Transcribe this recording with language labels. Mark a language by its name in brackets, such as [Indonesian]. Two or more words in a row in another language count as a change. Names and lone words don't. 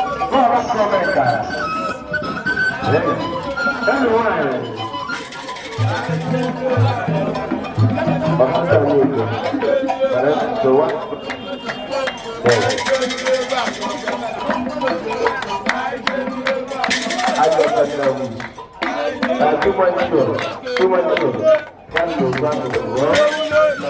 [Igbo] N'ọla akụ Omeka. Ee, enyi nwanyị. Ọkụkọ nwunye. Ee, dọwa. Ee. Agụ Omeka nwunye. [English] Ah, too much sugar. Too much sugar. Too much sugar.